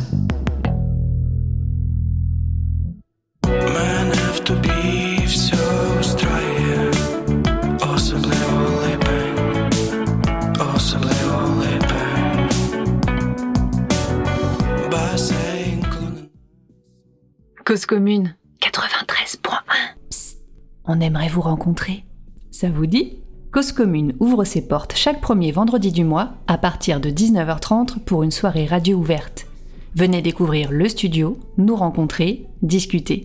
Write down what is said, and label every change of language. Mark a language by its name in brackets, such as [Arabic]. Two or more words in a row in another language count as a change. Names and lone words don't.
[Ukrainian] Мене в тобі все устраює, особливо липень, особливо липень. Басейн клонен. [French] Cause Commune 93.1. Psst, on aimerait vous rencontrer. Ça vous dit ? Cause Commune ouvre ses portes chaque premier vendredi du mois à partir de 19h30 pour une soirée radio ouverte. Venez découvrir le studio, nous rencontrer, discuter.